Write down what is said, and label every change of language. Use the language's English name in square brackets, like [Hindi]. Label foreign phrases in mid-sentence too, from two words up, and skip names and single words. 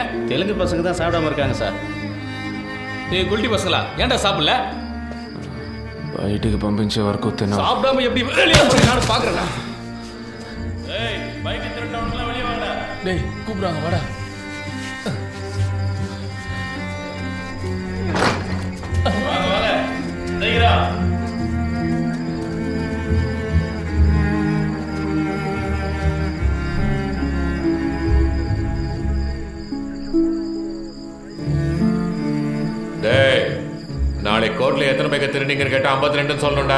[Tamil] தெலுங்கு பசங்க தான் சாப்பிடாம இருக்காங்க சார். ஏய் குல்டி பசங்களா, ஏன்டா சாப்பிடல? [Telugu] బయటికి పంపించే వరకు తిన. [Tamil] சாப்பிடாம எப்படி வெளியே போறீங்க நான் பாக்குறேன்டா. ஏய் பைக் திருட்டவனுங்களா வெளியே வாங்கடா. டேய் கூப்பிடுறாங்க வாடா. வாங்க வாங்க சீக்கிரம். டேய், நாளை கோர்ட்ல எத்தனை பேக்க திருநீங்கன்னு கேட்டா 52 சொல்லணும்டா.